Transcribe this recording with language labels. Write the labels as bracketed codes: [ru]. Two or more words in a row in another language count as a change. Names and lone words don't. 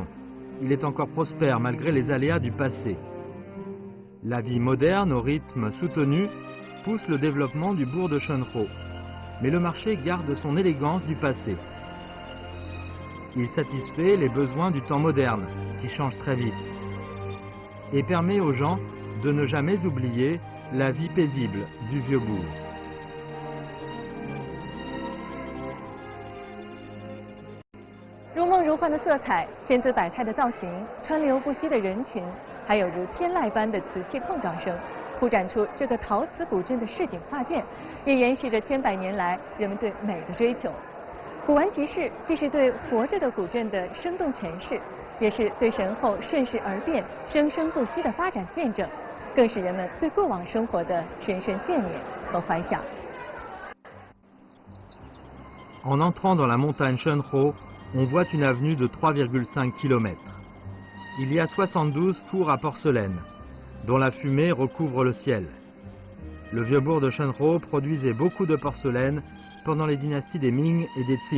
[fr] Il est encore prospère malgré les aléas du passé. La vie moderne au rythme soutenu pousse le développement du bourg de Shenhou. Mais le marché garde son élégance du passé. Il satisfait les besoins du temps moderne, qui change très vite, et permet aux gens de ne jamais oublier la vie paisible du vieux bourg. [zh] 如梦如幻的色彩，千姿百态的造型，川流不息的人群，还有如天籁般的瓷器碰撞声，铺展出这个陶瓷古镇的市井画卷，也延续着千百年来人们对美的追求。古玩集市既是对活着的古镇的生动诠释，也是对神后顺势而变、生生不息的发展见证，更是人们对过往生活的深深眷恋和怀想。 [fr] En entrant dans la montagne Shenhou, on voit une avenue de 3,5 km. Il y a 72 fours à porcelaine, dont la fumée recouvre le ciel. Le vieux bourg de Shenhou produisait beaucoup de porcelaine pendant les dynasties des Ming et des Qing.